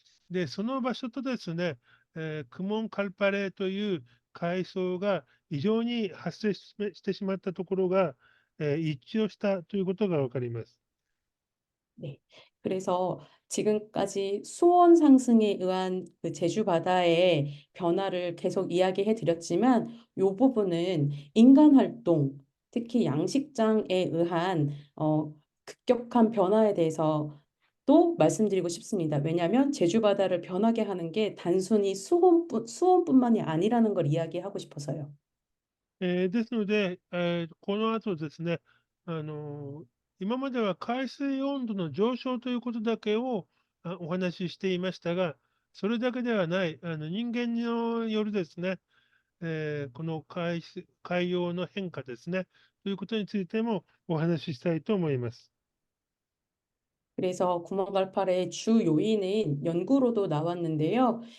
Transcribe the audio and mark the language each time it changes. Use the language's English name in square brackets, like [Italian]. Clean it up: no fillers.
[Japanese] で、その場所とですね、クモンカルパレという海藻が異常に発生してしまったところが、一致をしたということがわかります。 [Korean] 네. 그래서 지금까지 수온 상승에 의한 그 제주 바다의 변화를 계속 이야기해 드렸지만 이 부분은 인간 활동, 특히 양식장에 의한 급격한 변화에 대해서 또 말씀드리고 싶습니다. 왜냐하면 제주 바다를 변하게 하는 게 단순히 수온뿐만이 아니라는 걸 이야기하고 싶어서요. [Japanese] ですので、この後ですね、あの今までは海水温度の上昇ということだけをお話ししていましたが、それだけではない、人間によるですね、この海洋の変化ですね、ということについてもお話ししたいと思います。 [Korean] 그래서 구멍갈팔의 주 요인은 연구로도 나왔는데요.